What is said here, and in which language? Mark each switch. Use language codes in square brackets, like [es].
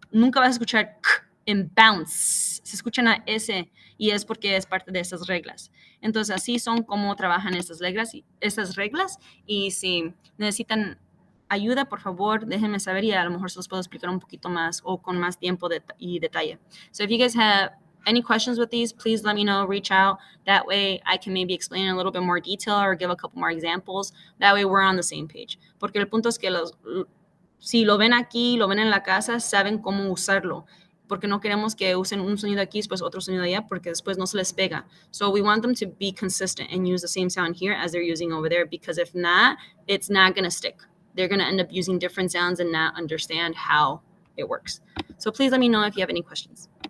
[es] Nunca vas a escuchar k en bounce. Se escuchan a S y es porque es parte de esas reglas. Entonces así son como trabajan estas reglas y si necesitan ayuda, por favor, déjenme saber y a lo mejor se los puedo explicar un poquito más o con más tiempo y detalle. [en] So if you guys have any questions with these, please let me know, reach out. That way I can maybe explain in a little bit more detail or give a couple more examples. That way we're on the same page. [es] Porque el punto es que si lo ven aquí, lo ven en la casa, saben cómo usarlo. Porque no queremos que usen un sonido aquí, después otro sonido allá, porque después no se les pega. [en] So we want them to be consistent and use the same sound here as they're using over there, because if not, it's not going to stick. they're going to end up using different sounds and not understand how it works. So please let me know if you have any questions.